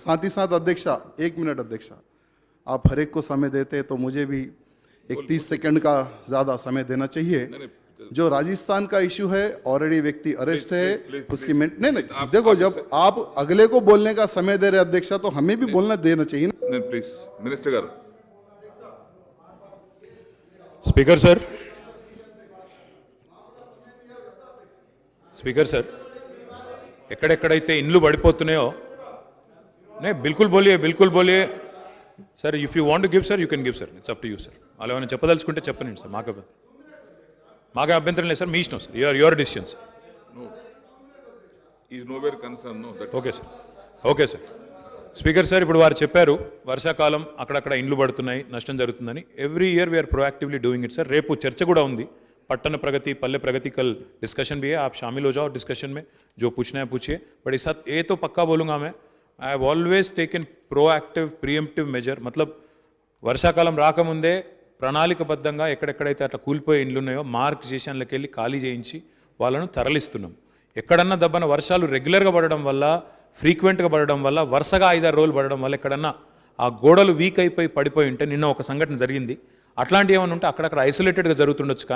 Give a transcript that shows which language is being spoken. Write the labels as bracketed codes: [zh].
[hi] साथ ही साथ अध्यक्षा, 1 मिनट अध्यक्षा, आप हर एक को समय देते तो मुझे भी 30 सेकंड का ज़्यादा समय देना चाहिए. जो राजस्थान का इशू है, ऑलरेडी व्यक्ति अरेस्ट है, उसकी नहीं देखो, जब आप अगले को बोलने का समय दे रहे अध्यक्षा तो हमें भी बोलना देना चाहिए ना. [en] Please minister గారు. [te] స్పీకర్ సార్, స్పీకర్ సార్, ఎక్కడెక్కడైతే ఇండ్లు పడిపోతున్నాయో [hi] బిల్కుల్ బోలియే [te] sir. [en] If you want to give sir, you can give sir. It's up to you sir. [te] అలా ఏమైనా చెప్పదలుచుకుంటే చెప్పనండి సార్. మాకు అభ్యంతరం లేదు సార్, మీ ఇష్టం sir. [en] Your decision sir. Is nowhere concern. No that. Okay sir, okay sir. [te] Speaker sir, ఇప్పుడు వారు చెప్పారు వర్షాకాలం అక్కడక్కడ ఇండ్లు పడుతున్నాయి, నష్టం జరుగుతుందని. [en] Every year we are proactively doing it sir. [te] రేపు చర్చ కూడా ఉంది, [en] Pattan Pragati Palle Pragati. [hi] कल डिस्कशन भी है, आप शामिल हो जाओ डिस्कशन में. जो पूछना है पूछिए. बट इस साथ ये तो पक्का बोलूँगा मैं, [en] I have always taken proactive preemptive measure. [te] मतलब వర్షాకాలం రాకముందే ప్రణాళికబద్ధంగా ఎక్కడెక్కడైతే అట్లా కూలిపోయే ఇండ్లు ఉన్నాయో మార్క్ స్టేషన్లకు వెళ్ళి ఖాళీ చేయించి వాళ్ళను తరలిస్తున్నాం. ఎక్కడన్నా దబ్బన వర్షాలు రెగ్యులర్గా పడడం వల్ల, ఫ్రీక్వెంట్గా పడడం వల్ల, వరుసగా 5-6 రోజులు పడడం వల్ల ఎక్కడన్నా ఆ గోడలు వీక్ అయిపోయి పడిపోయి ఉంటే, నిన్న ఒక సంఘటన జరిగింది, అట్లాంటివి ఏమైనా ఉంటే అక్కడక్కడ ఐసోలేటెడ్గా జరుగుతుండొచ్చు.